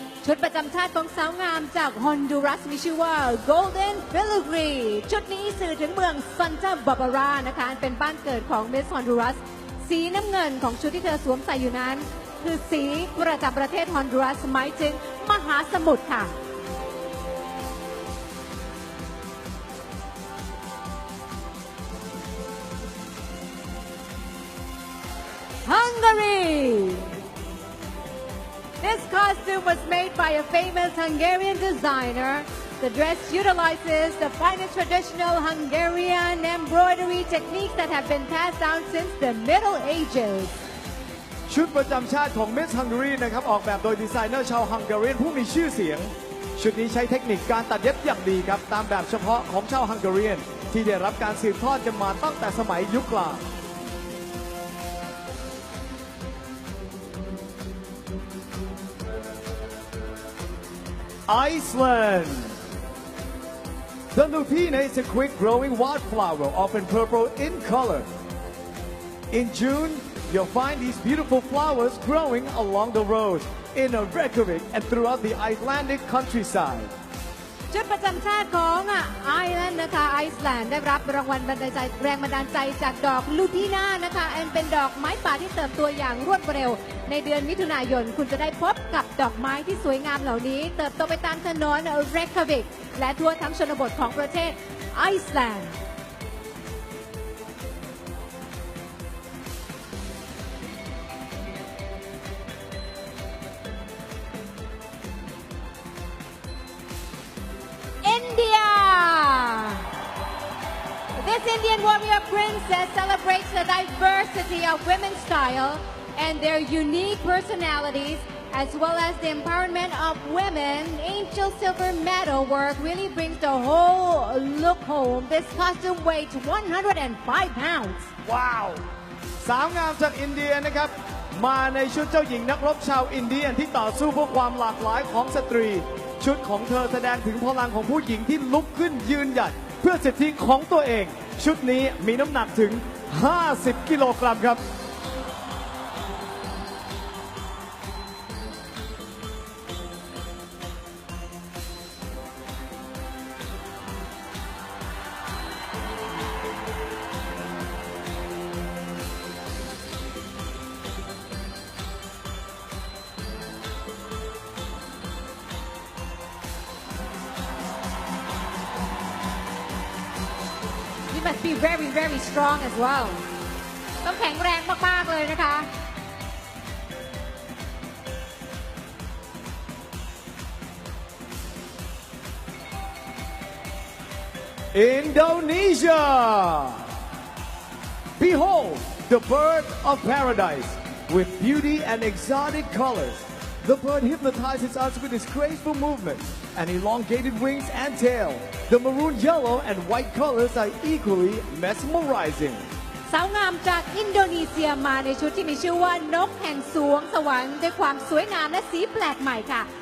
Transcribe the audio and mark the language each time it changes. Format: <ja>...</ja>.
<th>ชุดประจำชาติของสาวงามจากฮอนดูรัสมีชื่อว่า Golden Filigree ชุดนี้สื่อถึงเมืองซันตาบาบารานะคะเป็นบ้านเกิดของ Miss Honduras สีน้ำเงินของชุดที่เธอสวมใส่อยู่นั้น คือสีประจำประเทศฮอนดูรัสหมายถึงมหาสมุทรค่ะ Hungary.</th> <en>This costume was made by a famous Hungarian designer. The dress utilizes the finest traditional Hungarian embroidery techniques that have been passed down since the Middle Ages.</en> <th>ชุดประจำชาติของ Miss Hungary นะครับออกแบบโดยดีไซเนอร์ชาวฮังการีผู้มีชื่อเสียง ชุดนี้ใช้เทคนิคการตัดเย็บอย่างดีครับตามแบบเฉพาะของชาวฮังการีที่ได้รับการสืบทอดกันมาตั้งแต่สมัยยุคกลาง Iceland.</th> <en>The lupina is a quick-growing wildflower, often purple in color. In June, you'll find these beautiful flowers growing along the roads in Reykjavik and throughout the Icelandic countryside.</en> <th>ชุดประจำชาติของไอร์แลนด์นะคะไอซ์แลนด์ได้รับรางวัลแรงบันดาลใจจากดอกลูทีน่านะคะเป็นดอกไม้ป่าที่เติบโตอย่างรวดเร็ว ในเดือนมิถุนายนคุณจะได้พบกับดอกไม้ที่สวยงามเหล่านี้เติบโตไปตามถนนเรคาวิกและทั่วทั้งชนบทของประเทศไอซ์แลนด์ India.</th> <en>This Indian warrior princess celebrates the diversity of women's style and their unique personalities, as well as the empowerment of women. Angel silver metal work really brings the whole look home. This costume weighs 105 pounds.</en> <th>ว้าวสาวงามจากอินเดียนะครับมาในชุดเจ้าหญิงนักรบชาวอินเดียที่ต่อสู้เพื่อความหลากหลายของสตรีชุดของเธอแสดงถึงพลังของผู้หญิงที่ลุกขึ้นยืนหยัดเพื่อสิทธิของตัวเองชุดนี้มีน้ำหนักถึง50 กิโลกรัมครับ</th> <en>You must be very, very strong as well.</en> <th>ต้องแข็งแรงมากๆเลยนะคะ</th> <en>Indonesia. Behold the bird of paradise with beauty and exotic colors. The bird hypnotizes us with its graceful movement and elongated wings and tail. The maroon yellow and white colors are equally mesmerizing.</en> <th>สาวงามจากอินโดนีเซียมาในชุดที่มีชื่อว่านกแห่งสวงสวรรค์ด้วยความสวยงามและสีแปลกใหม่ค่ะ</th>